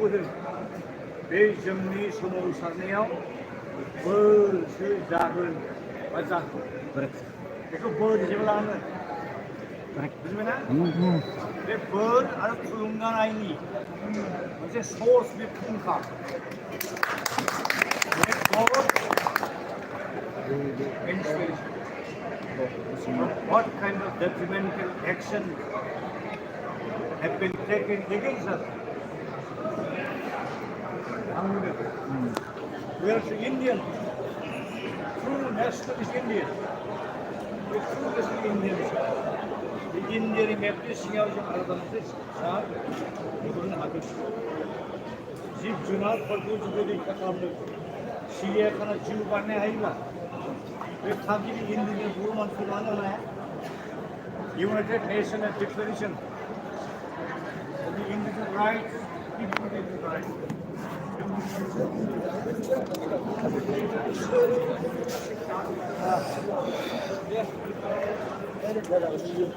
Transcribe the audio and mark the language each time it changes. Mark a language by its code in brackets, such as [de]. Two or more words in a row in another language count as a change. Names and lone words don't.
[brx] होदों बे जोंनि सोमावसारनायाव बोरसो जागोन बा जागोन बेखौ बोर हिसाबै लानांगोन बुजिबायना बे बोर आरो थुलुंगानायनि मोनसे सर्स बे फुंखा [en] What kind of detrimental action have been taken against us? We are Indian, true nationalist Indian. We are true nationalist Indians. [brx] The इन्डियानि मेपनि सिङाव जों आलादा मोनसे फिसा गुबुन हादर जिब जुनारफोरखौ जुदि रैखा खालामनो सिरियाखाना जिउ बानायनो हायोब्ला बे थागिबि इन्डियानि बर' मानसिखौ लानो हाया [en] United Nations Declaration of the Indigenous Rights, People Rights.